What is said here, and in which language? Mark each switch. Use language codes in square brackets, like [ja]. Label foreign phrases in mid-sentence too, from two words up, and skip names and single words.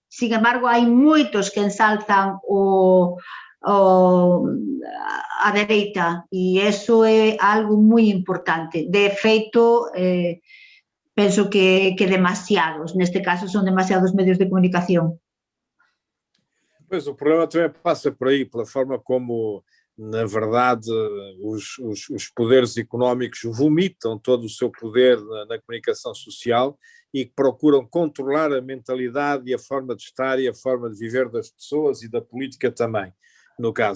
[gl] Sin embargo, hai moitos que ensalzan a dereita e iso é algo moi importante. De feito, penso que demasiados, neste caso son demasiados medios de comunicación. [pt] Pois, o problema também passa por aí, pela forma como, na verdade, os poderes económicos vomitam todo o seu poder na comunicação social e procuram controlar a mentalidade e a forma de estar e a forma de viver das pessoas e da política também, no caso.